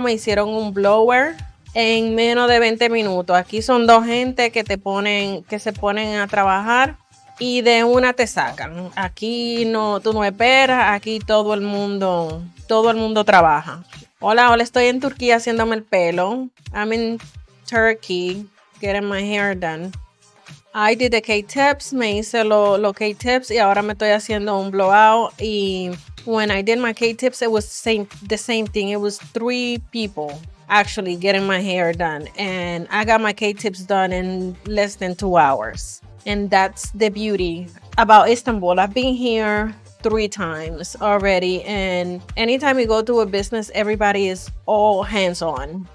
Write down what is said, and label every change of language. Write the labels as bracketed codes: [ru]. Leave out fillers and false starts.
[es] Me hicieron un blower en menos de 20 minutos. Aquí son dos gente que se ponen a trabajar y de una te sacan. Aquí no, tú no esperas, aquí todo el mundo trabaja. Hola, hola, estoy en Turquía haciéndome el pelo. [en] I'm in Turkey getting my hair done. I did the K-tips, [es] me hice los K-tips y ahora me estoy haciendo un blowout. [en] Y when I did my K-tips, it was the same thing. It was 3 people actually getting my hair done. And I got my K-tips done in less than 2 hours. And that's the beauty about Istanbul. I've been here 3 times already, and anytime you go to a business, everybody is all hands-on.